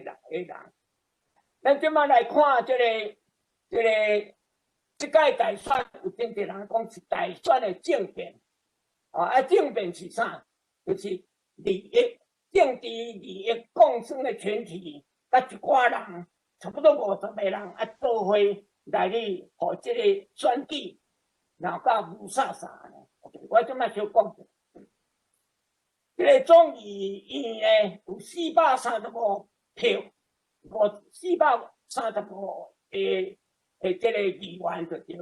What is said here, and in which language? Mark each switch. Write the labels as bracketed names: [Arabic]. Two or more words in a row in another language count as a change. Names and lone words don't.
[Min Nan Chinese] 咱即摆来看这届大选，有真侪人讲是大选的政变。啊，政变是啥？就是政治利益共生的群体，甲一寡人，差不多50个人啊做伙。来去，互即个选举闹到乌沙沙呢。我即摆小讲者，即个众议院呢有435票，435的即个议员就对。